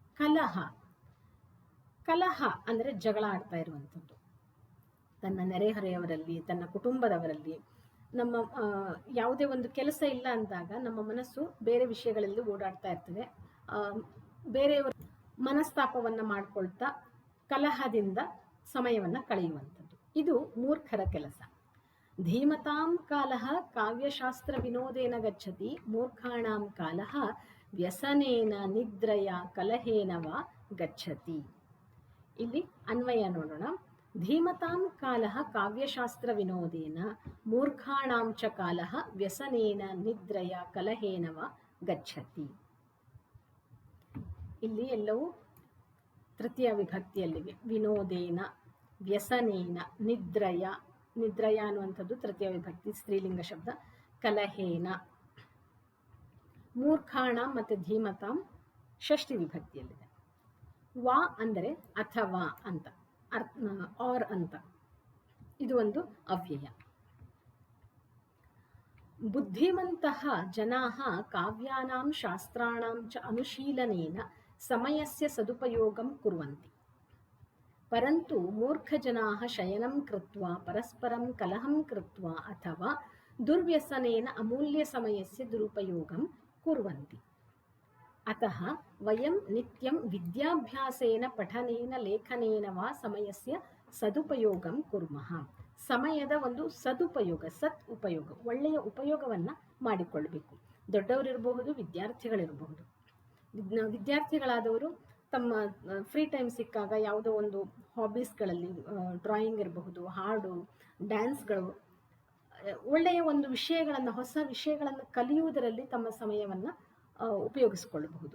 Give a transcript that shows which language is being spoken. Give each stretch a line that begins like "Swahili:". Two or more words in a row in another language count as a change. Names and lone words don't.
Kannada: ಕಲಹ ಅಂದರೆ ಜಗಳ ಆಡ್ತಾ ಇರುವಂಥದ್ದು, ತನ್ನ ನೆರೆಹೊರೆಯವರಲ್ಲಿ, ತನ್ನ ಕುಟುಂಬದವರಲ್ಲಿ. ನಮ್ಮ ಯಾವುದೇ ಒಂದು ಕೆಲಸ ಇಲ್ಲ ಅಂದಾಗ ನಮ್ಮ ಮನಸ್ಸು ಬೇರೆ ವಿಷಯಗಳಲ್ಲಿ ಓಡಾಡ್ತಾ ಇರ್ತದೆ. ಬೇರೆಯವರ ಮನಸ್ತಾಪವನ್ನು ಮಾಡ್ಕೊಳ್ತಾ ಕಲಹದಿಂದ ಸಮಯವನ್ನು ಕಳೆಯುವಂಥದ್ದು. ಇದು ಮೂರ್ಖರ ಕೆಲಸ.
Sanskrit: ಧೀಮತಾಂ ಕಾಲಃ ಕಾವ್ಯಶಾಸ್ತ್ರ ವಿನೋದೇನ ಗಚ್ಚತಿ, ಮೂರ್ಖಾಣಾಂ ಕಾಲಃ ವ್ಯಸನೇನ ನಿದ್ರಯ ಕಲಹೇನ ವಾ ಗಚ್ಚತಿ.
Kannada: ಇಲ್ಲಿ ಅನ್ವಯ ನೋಡೋಣ.
Sanskrit: ಧೀಮತಾಂ ಕಾಲಃ ಕಾವ್ಯಶಾಸ್ತ್ರ ವಿನೋದೇನ, ಮೂರ್ಖಾಣಾಂ ಚ ಕಾಲಃ ವ್ಯಸನೇನ ನಿದ್ರಯ ಕಲಹೇನ ವಾ ಗಚ್ಚತಿ.
Kannada: ಇಲ್ಲಿ ಎಲ್ಲವೂ ತೃತೀಯ ವಿಭಕ್ತಿಯಲ್ಲಿವೆ.
Sanskrit: ವಿನೋದೇನ, ವ್ಯಸನೇನ, ನಿದ್ರಯ.
Kannada: ನಿದ್ರಯ ಅನ್ನುವಂಥದ್ದು ತೃತೀಯ ವಿಭಕ್ತಿ ಸ್ತ್ರೀಲಿಂಗ ಶಬ್ದ. ಕಲಹೇನ, ಮೂರ್ಖಾಣ ಮತ್ತು ಧೀಮತಾಂ ಷಷ್ಠಿ ವಿಭಕ್ತಿಯಲ್ಲಿದೆ. ವಾ ಅಂದರೆ ಅಥವಾ ಅಂತ, ಆರ್ ಅಂತ. ಇದು ಒಂದು ಅವ್ಯಯ.
Sanskrit: ಬುದ್ಧಿಮಂತಃ ಜನಾಃ ಕಾವ್ಯಾನಾಂ ಶಾಸ್ತ್ರಾಣಾಂ ಚ ಅನುಶೀಲನೇನ ಸಮಯಸ್ಯ ಸದುಪಯೋಗಂ ಕುರ್ವಂತಿ. ಪರಂತು ಮೂರ್ಖಜನಾಃ ಶಯನಂ ಕೃತ್ವಾ ಪರಸ್ಪರಂ ಕಲಹಂ ಕೃತ್ವಾ ಅಥವಾ ದುರ್ವ್ಯಸನೇನ ಅಮೂಲ್ಯ ಸಮಯಸ್ಯ ದುರುಪಯೋಗಂ ಕುರ್ವಂತಿ. ಅತಃ ವಯಂ ನಿತ್ಯಂ ವಿದ್ಯಾಭ್ಯಾಸೇನ ಪಠನೇನ ಲೇಖನೇನ ವಾ ಸಮಯಸ್ಯ ಸದುಪಯೋಗಂ ಕುರ್ಮಃ.
Kannada: ಸಮಯದ ಒಂದು ಸದುಪಯೋಗ, ಸತ್ ಉಪಯೋಗ, ಒಳ್ಳೆಯ ಉಪಯೋಗವನ್ನು ಮಾಡಿಕೊಳ್ಳಬೇಕು. ದೊಡ್ಡವರಿರಬಹುದು, ವಿದ್ಯಾರ್ಥಿಗಳಿರಬಹುದು. ವಿದ್ಯಾರ್ಥಿಗಳಾದವರು ತಮ್ಮ
English: free time
Kannada: ಸಿಕ್ಕಾಗ ಯಾವುದೋ ಒಂದು ಹಾಬೀಸ್ಗಳಲ್ಲಿ, ಡ್ರಾಯಿಂಗ್ ಇರಬಹುದು, ಹಾಡು, ಡ್ಯಾನ್ಸ್ಗಳು, ಒಳ್ಳೆಯ ಒಂದು ವಿಷಯಗಳನ್ನು, ಹೊಸ ವಿಷಯಗಳನ್ನು ಕಲಿಯುವುದರಲ್ಲಿ ತಮ್ಮ ಸಮಯವನ್ನು ಉಪಯೋಗಿಸಿಕೊಳ್ಳಬಹುದು.